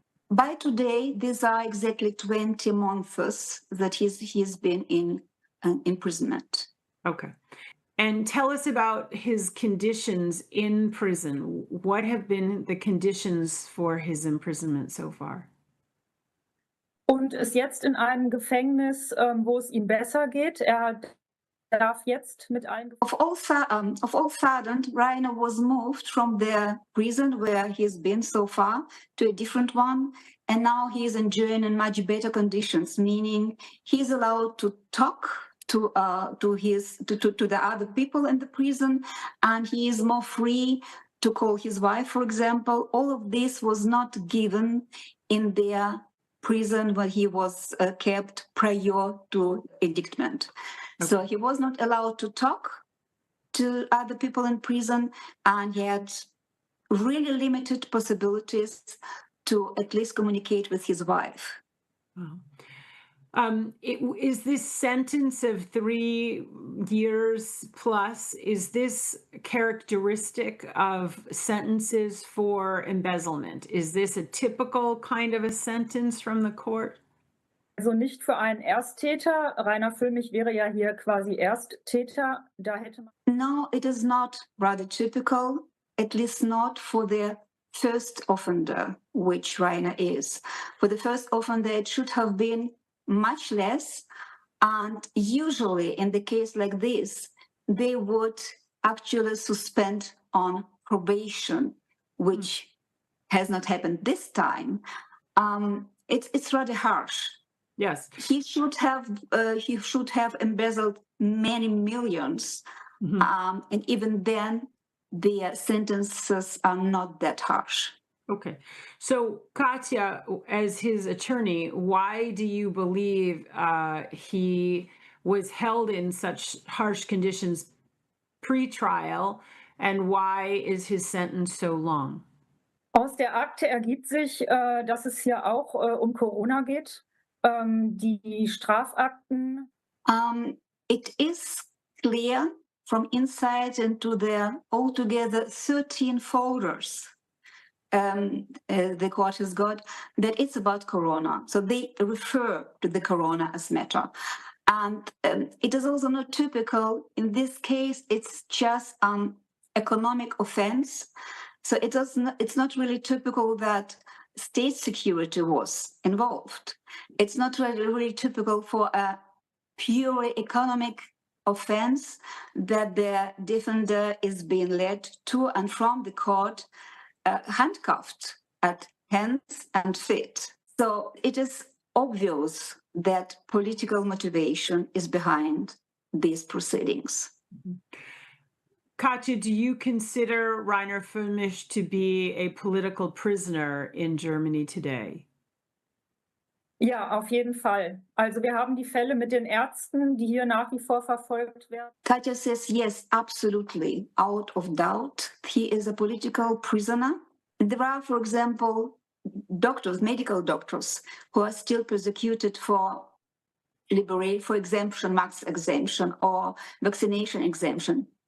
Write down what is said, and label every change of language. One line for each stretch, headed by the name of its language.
English: By today, these are exactly 20 months that he's been in imprisonment. Okay. And tell us about his conditions in prison. What have been the conditions for his imprisonment so far?
German: und ist jetzt in einem Gefängnis, wo es ihm besser geht. Darf jetzt mit allen
English: Of all sudden, Reiner was moved from the prison where he's been so far to a different one, and now he's enjoying in much better conditions, meaning he's allowed to talk to the other people in the prison, and he is more free to call his wife, for example. All of this was not given in their prison where he was kept prior to indictment. Okay. So he was not allowed to talk to other people in prison, and he had really limited possibilities to at least communicate with his wife. Wow. Is this sentence of 3 years plus, is this characteristic of sentences for embezzlement? Is this a typical kind of a sentence from the court?
German: Also nicht für einen Ersttäter. Reiner Fuellmich wäre ja hier quasi Ersttäter. Da hätte man
English: No, it is not rather typical, at least not for the first offender, which Reiner is. For the first offender, it should have been much less. And usually in the case like this, they would actually suspend on probation, which has not happened this time. It's rather harsh. Yes. He should have embezzled many millions. Mm-hmm. And even then, the sentences are not that harsh. Okay. So, Katya, as his attorney, why do you believe he was held in such harsh conditions pre-trial, and why is his sentence so long?
German: Aus der Akte ergibt sich, dass es hier auch um Corona geht. Die Strafakten.
English: It is clear from inside into the altogether 13 folders the court has got, that it's about corona. So they refer to the corona as matter. And it is also not typical. In this case, it's just economic offense. So it's not really typical that state security was involved. It's not really typical for a pure economic offense that the defender is being led to and from the court handcuffed at hands and feet. So it is obvious that political motivation is behind these proceedings. Katja, do you consider Reiner Fuellmich to be a political prisoner in Germany today?
German: Ja, auf jeden Fall. Also wir haben die Fälle mit den Ärzten, die hier nach wie vor verfolgt werden.
English: Katja says, yes, absolutely, out of doubt. He is a political prisoner. There are, for example, doctors, medical doctors, who are still persecuted for exemption, max exemption, or vaccination exemption.